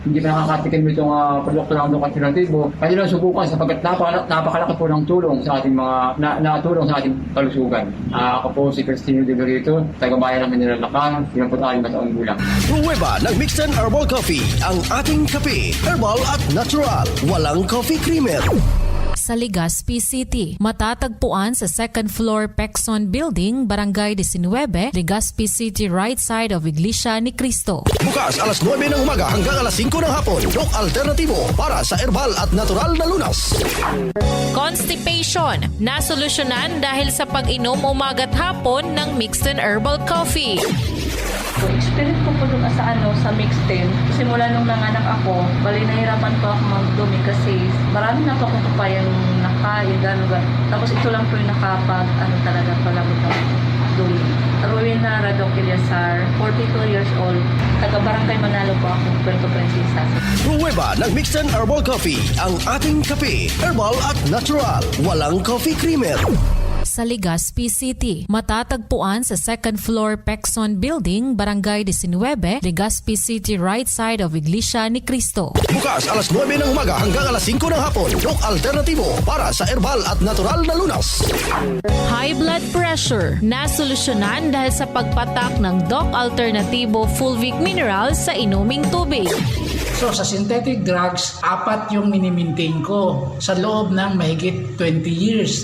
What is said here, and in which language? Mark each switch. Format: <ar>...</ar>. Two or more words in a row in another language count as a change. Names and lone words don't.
<tl>Hindi pa nakakatikim itong produkto ng Doc Alternatibo. Kaya lang subukan sapagkat napakalaki po ng tulong sa ating mga natulong sa ating kalusugan. Ako po si Cristino De Garrito, taga-bayan ng Mineral Lacan, 26 na taong gulang. Pruweba ng</tl> <en>mixed and herbal coffee,</en> <tl>ang ating kape. Herbal at natural. Walang</tl> <en>coffee creamer.</en> <tl>Sa Legazpi City, matatagpuan sa</tl> <en>second floor</en> <tl>Pexon Building, Barangay 19, Legazpi City,</tl> <en>right side of Iglesia ni Cristo.</en> <tl>Bukas alas 9 ng umaga hanggang alas 5 ng hapon. Doc Alternatibo para sa herbal at natural na lunas. Constipation, nasolusyonan dahil sa pag-inom umaga't hapon ng</tl> <en>mixed and herbal coffee.</en> <tl>Experience ko po doon sa mixed tin. Simula nung nanganak ako, bali nahirapan po ako magdumi kasi marami na po akong kapayang nakain, gano'n. Tapos ito lang po yung talaga palabot ng dumi.</tl> <en>Rowena Radok Ilyasar, 42 years old.</en> <tl>Taga Barangay Manalo po ako, Puerto Princesa. Pruweba ng</tl> <en>mixed and herbal coffee,</en> <tl>ang ating kape. Herbal at natural. Walang</tl> <en>coffee creamer.</en> <tl>Sa Legazpi City, matatagpuan sa</tl> <en>second floor</en> <tl>Pexon Building, Barangay 19, Legazpi City,</tl> <en>right side of Iglesia ni Cristo.</en> <tl>Bukas alas 9 ng umaga hanggang alas 5 ng hapon. Doc Alternatibo para sa herbal at natural na lunas.</tl> <en>High blood pressure,</en> <tl>nasolusyonan dahil sa pagpatak ng Doc Alternatibo Fulvic Mineral sa inuming tubig. So sa</tl> <en>synthetic drugs,</en> <tl>4 yung minimaintain ko sa loob ng mahigit 20 years.</tl>